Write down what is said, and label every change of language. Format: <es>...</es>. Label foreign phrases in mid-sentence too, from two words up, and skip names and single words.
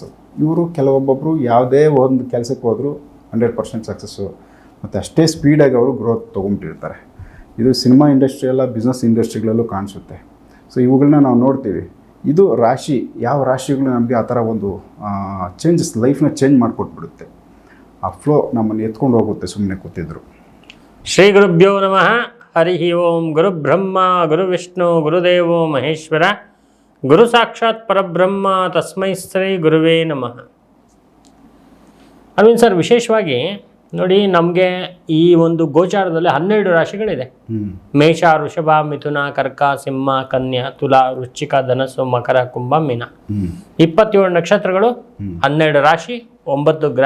<kn>ಇವರು ಕೆಲವೊಬ್ಬೊಬ್ಬರು ಯಾವುದೇ ಒಂದು ಕೆಲಸಕ್ಕೆ ಹೋದರೂ 100% ಸಕ್ಸಸ್ಸು, ಮತ್ತು ಅಷ್ಟೇ ಸ್ಪೀಡಾಗಿ ಅವರು ಗ್ರೋತ್ ತೊಗೊಂಬಿಟ್ಟಿರ್ತಾರೆ. ಇದು</kn> <en>cinema industry</en> <kn>ಎಲ್ಲ, ಬಿಸ್ನೆಸ್ ಇಂಡಸ್ಟ್ರಿಗಳಲ್ಲೂ ಕಾಣಿಸುತ್ತೆ. ಸೊ ಇವುಗಳನ್ನ ನಾವು ನೋಡ್ತೀವಿ. ಇದು ರಾಶಿ, ಯಾವ ರಾಶಿಗಳು ನಮಗೆ ಆ ಥರ ಒಂದು ಚೇಂಜಸ್, ಲೈಫ್ನ ಚೇಂಜ್ ಮಾಡಿಕೊಟ್ಬಿಡುತ್ತೆ. ಆ ಫ್ಲೋ ನಮ್ಮನ್ನು ಎತ್ಕೊಂಡು ಹೋಗುತ್ತೆ ಸುಮ್ಮನೆ ಕೂತಿದ್ರು.</kn> <sa>ಶ್ರೀ ಗುರುಭ್ಯೋ ನಮಃ. ಹರಿ ಓಂ. ಗುರು ಬ್ರಹ್ಮ ಗುರು ವಿಷ್ಣು ಗುರುದೇವೋ ಮಹೇಶ್ವರ, ಗುರು ಸಾಕ್ಷಾತ್ ಪರಬ್ರಹ್ಮ, ತಸ್ಮೈ ಶ್ರೀ ಗುರುವೇ ನಮಃ.</sa> <kn>ಅರವಿಂದ್ ಸರ್, ವಿಶೇಷವಾಗಿ ನೋಡಿ, ನಮಗೆ ಈ ಒಂದು ಗೋಚಾರದಲ್ಲಿ 12 ರಾಶಿಗಳಿದೆ. ಮೇಷ, ವೃಷಭ, ಮಿಥುನ, ಕರ್ಕ, ಸಿಂಹ, ಕನ್ಯಾ, ತುಲಾ, ವೃಶ್ಚಿಕ, ಧನಸ್ಸು, ಮಕರ, ಕುಂಭ, ಮೀನ. 27 ನಕ್ಷತ್ರಗಳು, 12 ರಾಶಿ, 9 ಗ್ರಹ.</kn>